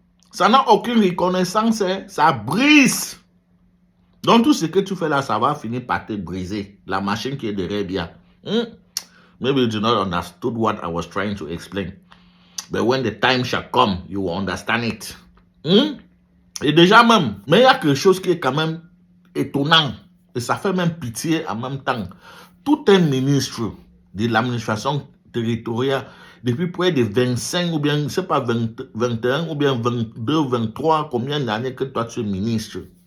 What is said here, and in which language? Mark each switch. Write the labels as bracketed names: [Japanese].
[French] Ça n'a aucune reconnaissance, hein? Ça brise. Donc tout ce que tu fais là, ça va finir par te briser. La machine qui est derrière Biya. [English] Maybe you do not understood what I was trying to explain. But when the time shall come, you will understand it. [French] Et déjà même, mais il y a quelque chose qui est quand même étonnant. Et ça fait même pitié en même temps. Tout un ministre de l'administration territoriale, depuis près de 25 ou bien, je ne sais pas, 21 ou bien 22, 23, combien d'années que toi tu es ministre.